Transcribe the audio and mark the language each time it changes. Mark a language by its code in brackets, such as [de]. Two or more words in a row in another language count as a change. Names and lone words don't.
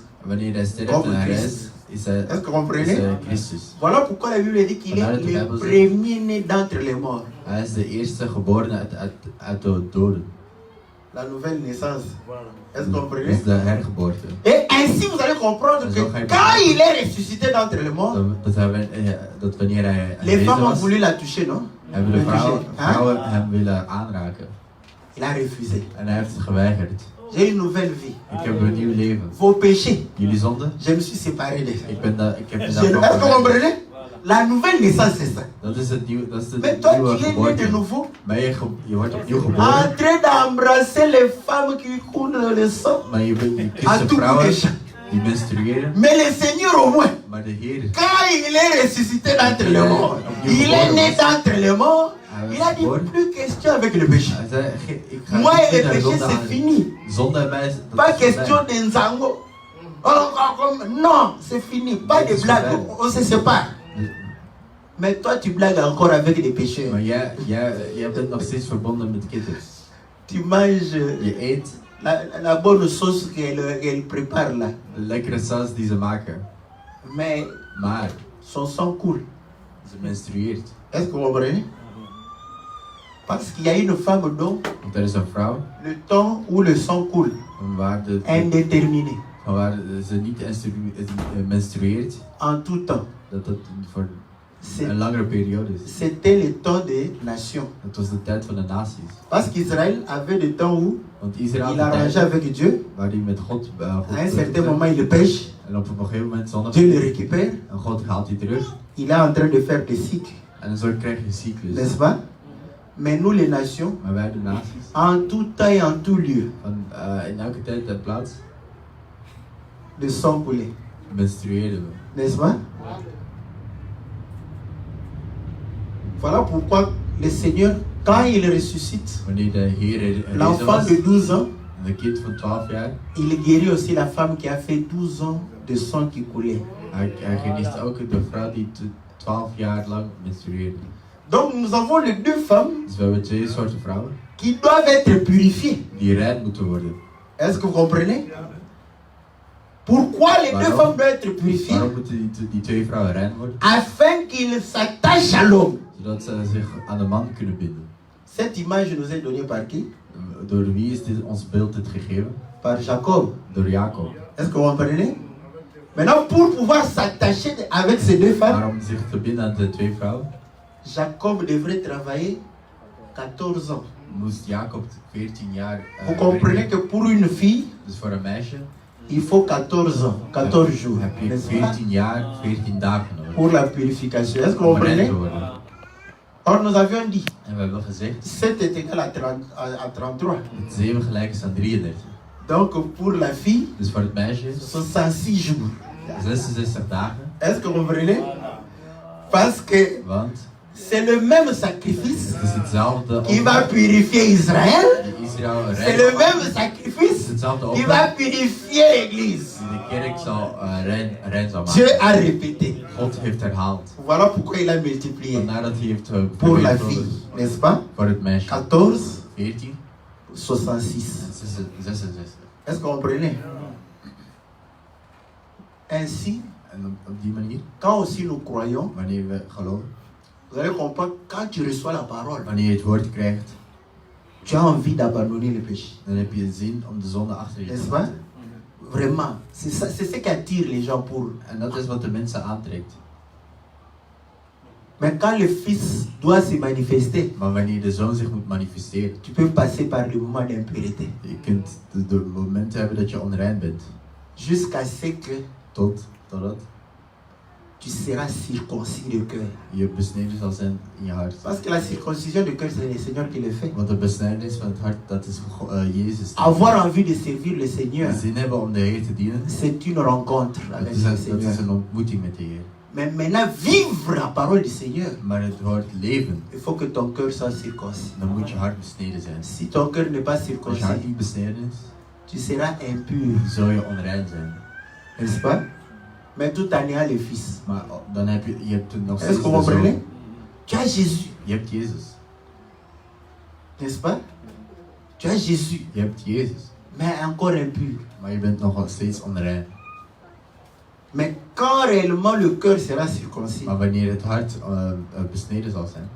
[nl] En wanneer hij sterft [fr] Comme [nl] en hij [fr] Christ. [nl] reist, is hij [fr] Est-ce que vous comprenez? [nl] Christus. [fr] Voilà pourquoi la Bible dit qu'il est le premier-né d'entre les morts. [nl] Hij is de eerste geborene uit de doden. [fr] La nouvelle naissance. Est-ce que vous [nl] Dat [fr] comprenez? [nl] is de hergeboorte. [fr] Et ainsi vous allez comprendre que quand il est ressuscité d'entre les morts, [nl] Dat wanneer hij [fr] les femmes ont [nl] was, [fr] voulu la toucher, non? [nl] hebben de [fr] Le toucher. Hein? [nl] vrouwen hem willen aanraken. [fr] Il a refusé. [nl] En hij heeft het geweigerd. [fr] J'ai une nouvelle vie. [nl] Ik heb een nieuw leven. [fr] Vos péchés, [nl] Jullie zonde? [fr] je me suis séparé de ça. [nl] Ik heb me [fr] Est-ce que vous [nl] daarvan [fr] comprenez? La nouvelle naissance, c'est ça. [nl] Dat is het nieuwe, dat is de [fr] Mais toi, [nl] nieuwe [fr] tu es né de [nl] geboorte. [fr] nouveau. [nl] Maar je wordt opnieuw geboren. [fr] En train d'embrasser les femmes qui coulent le sang. [nl] Maar je [fr] À [nl] kust de [fr] tout bout [nl] vrouwen [fr] des champs. [nl] die menstrueren. [fr] Mais le Seigneur au moins, [nl] Maar de Heer, [fr] quand il est ressuscité d'entre les morts, il est né d'entre les morts, il a dit plus question avec le péché. [nl] hij zei, ik ga [fr] Moi [nl] niet [fr] et [nl] meer [fr] le [nl] naar [fr] péché, [nl] zonde [fr] c'est fini. [nl] aan. Zonde en mij, [fr] Pas [nl] dat is [fr] question [nl] voorbij. [fr] de Nzango. Non, c'est fini. Pas de blague. On se sépare. Mais toi, tu blagues encore avec des pécheurs. [nl] Maar jij bent nog steeds verbonden met kitters. [fr] Tu manges [nl] Je eet [fr] la bonne sauce qu'elle prépare là. [nl] de lekkere saus die ze maken. [fr] Mais [nl] Maar [fr] son sang coule. [nl] ze menstrueert. [fr] Est-ce que vous comprenez? Parce qu'il y a une femme dont [nl] Want er is een vrouw [fr] le temps où le sang coule, [nl] van waar, [fr] indéterminé, [nl] ze niet menstrueert, [fr] en tout temps. [nl] dat voor een langere periode is. [fr] C'était le temps des nations. [nl] Het was de tijd van de naties. [fr] Parce qu'Israël avait des temps où [nl] Want Israël [fr] il [nl] had de [fr] arrangeait [nl] tijd [fr] avec Dieu. [nl] waar hij met God [fr] À un certain moment, il le pêche. [nl] en op een gegeven moment zondag [fr] Dieu le récupère. [nl] en God haalt hij terug. [fr] Il est en train de faire des cycles, [nl] En zo krijg je een cyclus. [fr] n'est-ce pas? Mais nous, les nations, [nl] Maar wij de naties, [fr] en tout temps et en tout lieu, [nl] in elke tijd en plaats [fr] le sang coulait, [nl] menstrueren we. [fr] n'est-ce pas? Voilà pourquoi le Seigneur, quand il ressuscite, [nl] Wanneer de Heer er [fr] l'enfant de 12 ans, [nl] een kind van 12 jaar, [fr] il guérit aussi la femme qui a fait 12 ans de sang qui coulait. [nl] hij geneest ook de vrouw die 12 jaar lang menstrueerde. [fr] Donc nous avons les deux femmes [nl] Dus we hebben twee soorten vrouwen [fr] qui doivent être purifiées. [nl] die rein moeten worden. [fr] Est-ce que vous comprenez? Pourquoi les deux femmes doivent être purifiées? [nl] Waarom moeten die twee vrouwen rein worden? [fr] Afin qu'ils s'attachent à l'homme. [nl] Zodat ze zich aan de man kunnen binden. [fr] Cette image nous est donnée par qui? [nl] Door wie is ons beeld dit gegeven? [fr] Par Jacob. [nl] Door Jacob. [fr] Est-ce que vous comprenez? Maintenant, pour pouvoir s'attacher avec ces deux femmes, [nl] Maar om zich te binden aan de twee vrouwen, [fr] Jacob devrait travailler 14 ans. [nl] moest Jacob 14 jaar [fr] Vous comprenez que pour une fille, [nl] Dus voor een meisje [fr] il faut 14 ans, 14 jours, [nl] heb je [fr] n'est-ce pas? [nl] 14 jaar, 14 dagen nodig. [fr] Pour la purification. Est-ce que vous [nl] Om rein [fr] comprenez? [nl] te worden. [fr] Or, nous avions dit, [nl] En we hebben gezegd, [fr] 7 est égal à 33. [nl] dat 7 gelijk is aan 33. [fr] Donc, pour la fille, [nl] Dus voor het meisje, [fr] 66 jours. [nl] 66 dagen. [fr] Est-ce que vous comprenez? Parce que [nl] Want [fr] c'est le même sacrifice [nl] het is hetzelfde [fr] qui va [nl] offer [fr] purifier Israël. [nl] die Israël [fr] C'est le [nl] rein. [fr] même [nl] Het is [fr] sacrifice [nl] hetzelfde [fr] qui va [nl] offer [fr] purifier l'Église. [nl] die de kerk zal rein zal [fr] Dieu [nl] maken. [fr] a répété. [nl] God heeft herhaald. [fr] Voilà pourquoi il a multiplié. [nl] Vandaar dat hij heeft [fr] Pour la [nl] vermenigvuldigd. [fr] fille, n'est-ce pas? [nl] Voor het meisje. [fr] 14, [nl] 14, [fr] 66. [nl] 66. [fr] Est-ce que vous comprenez? Ainsi, [nl] En op die manier, [fr] quand aussi nous croyons, [nl] wanneer we geloven, [fr] vous allez comprendre, quand tu reçois la parole, [nl] wanneer je het woord krijgt, [fr] tu as envie d'abandonner le péché. [nl] dan heb je zin om de zonde achter je te [fr] N'est-ce pas? [nl] laten. [fr] Vraiment, c'est ça, c'est ce qui attire les gens pour. [nl] En dat is wat de mensen aantrekt. [fr] Mais quand le Fils doit se manifester, [nl] Maar wanneer de zoon zich moet manifesteren, [fr] tu peux passer par le moment d'impureté. [nl] je kunt de momenten hebben dat je onrein bent. [fr] Jusqu'à ce que [nl] Totdat [fr] tu seras circoncis de cœur. [nl] je besneden zal zijn in je hart. [fr] Parce que la circoncision de cœur, c'est le Seigneur qui le fait. [nl] Want de besnijdenis van het hart, dat is Jezus. [fr] Avoir envie de servir le Seigneur, [nl] Zin hebben om de Heer te dienen, [fr] c'est une rencontre avec le [nl] dat [fr] Seigneur. [nl] is een ontmoeting met de Heer. [fr] Mais maintenant, vivre la parole du Seigneur, [nl] Maar het woord leven, [fr] il faut que ton cœur soit circoncis. [nl] dan moet je hart besneden zijn. [fr] Si ton cœur n'est pas [nl] Als je hart [fr] circoncis, [nl] niet besneden is, [fr] tu seras impur, [nl] zul je onrein zijn. [fr] n'est-ce pas? Mais tout en ayant le Fils. [nl] Maar dan heb je hebt nog [fr] Est-ce [nl] steeds [fr] que vous [nl] de [fr] comprenez? [nl] zoon. [fr] Tu as Jésus, [nl] Je hebt Jezus. [fr] n'est-ce pas? Tu as Jésus, [nl] Je hebt Jezus. [fr] mais encore impur. [nl] Maar je bent nog steeds onrein. [fr] Mais quand réellement le cœur sera circoncis, [nl] Maar wanneer het hart besneden zal zijn,